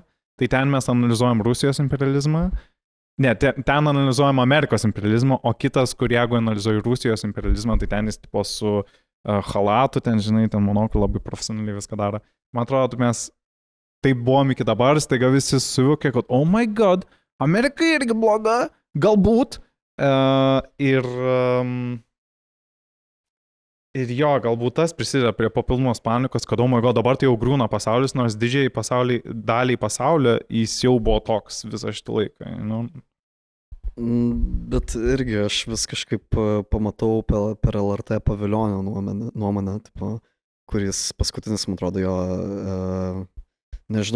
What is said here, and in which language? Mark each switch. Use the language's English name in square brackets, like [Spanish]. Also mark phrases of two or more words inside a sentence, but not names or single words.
[Lithuanian] Tai ten mes analizuojam Rusijos imperializmą. Ne, ten analizuojam Amerikos imperializmą, o kitas, kur jeigu analizuoju Rusijos imperializmą, tai ten jis tipo su halatu, ten, žinai, ten monokliu labai profesionaliai viską daro. Man atrodo, mes taip buvom iki dabar, staiga visi suvokė, kad [English] oh my god, [Lithuanian] Amerika irgi bloga, galbūt. Ir jo, galbūt tas prisideda prie papildomos panikos, kad [English] oh my god, [Lithuanian] dabar tai jau grūna pasaulis, nors didžiai daliai pasaulio jis jau buvo toks visą šitą laiką. Bet irgi aš vis kažkaip pamatau per LRT Paviljonio nuomonę, tipo, kuris paskutinis, man atrodo, jo, nežinau,